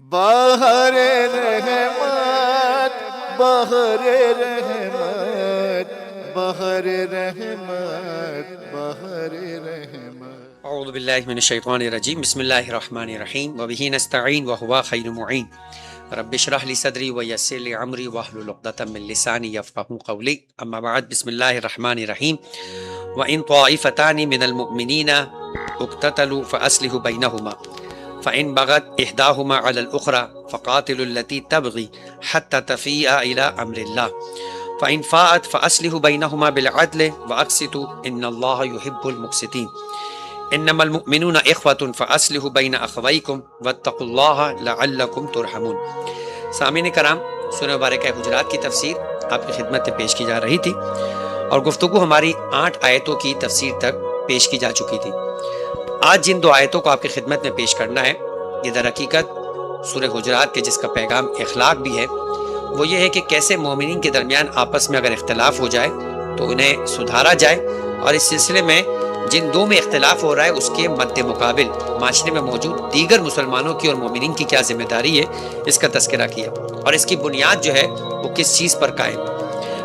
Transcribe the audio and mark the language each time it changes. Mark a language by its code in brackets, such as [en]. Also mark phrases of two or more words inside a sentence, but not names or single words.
[ur] بہر رحمت بہر رحمت بہر رحمت بہر رحمت [ar] اعوذ باللہ من الشیطان الرجیم بسم اللہ الرحمن الرحیم وبہ نستعین وہو خیر معین رب اشرح لی صدری ویسر لی امری واحلل عقدۃ من لسانی یفقہوا قولی اما بعد بسم اللہ الرحمن الرحیم وان طائفتان من المؤمنین اقتتلوا فاصلحوا بینہما فإن بغت إحداهما على الأخرى فقاتلوا التي تبغي حتى تفيء إلى أمر الله فإن فاءت فأصلحوا بينهما بالعدل وأقسطوا إن الله يحب المقسطين إنما المؤمنون إخوة فأصلحوا بين أخويكم واتقوا الله لعلكم ترحمون۔ [ur] سامعین کرام، سورہ مبارکہ حجرات کی تفسیر آپ کی خدمت میں پیش کی جا رہی تھی اور گفتگو ہماری 8 آیتوں کی تفسیر تک پیش کی جا چکی تھی۔ آج جن 2 آیتوں کو آپ کی خدمت میں پیش کرنا ہے، یہ در حقیقت سورہ حجرات کے جس کا پیغام اخلاق بھی ہے، وہ یہ ہے کہ کیسے مومنین کے درمیان آپس میں اگر اختلاف ہو جائے تو انہیں سدھارا جائے، اور اس سلسلے میں جن 2 میں اختلاف ہو رہا ہے اس کے مد مقابل معاشرے میں موجود دیگر مسلمانوں کی اور مومنین کی کیا ذمہ داری ہے، اس کا تذکرہ کیا، اور اس کی بنیاد جو ہے وہ کس چیز پر قائم ہے۔